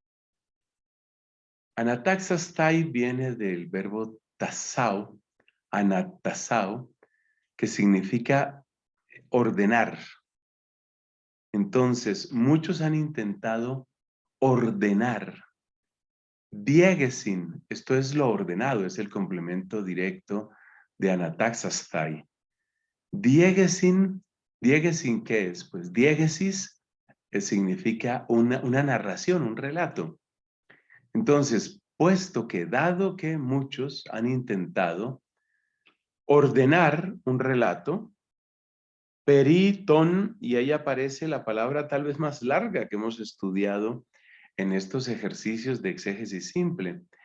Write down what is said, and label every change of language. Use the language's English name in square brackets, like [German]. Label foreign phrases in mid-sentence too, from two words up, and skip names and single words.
[Spanish] Anataxastai viene del verbo tasao, anatasao, que significa ordenar. Entonces, muchos han intentado ordenar. Diegesin, esto es lo ordenado, es el complemento directo de anataxastai. [Greek] διήγησιν διήγησιν, [Spanish] ¿qué es? Pues diegesis significa una narración, un relato. Entonces, puesto que dado que muchos han intentado ordenar un relato, periton, y ahí aparece la palabra tal vez más larga que hemos estudiado en estos ejercicios de exégesis simple.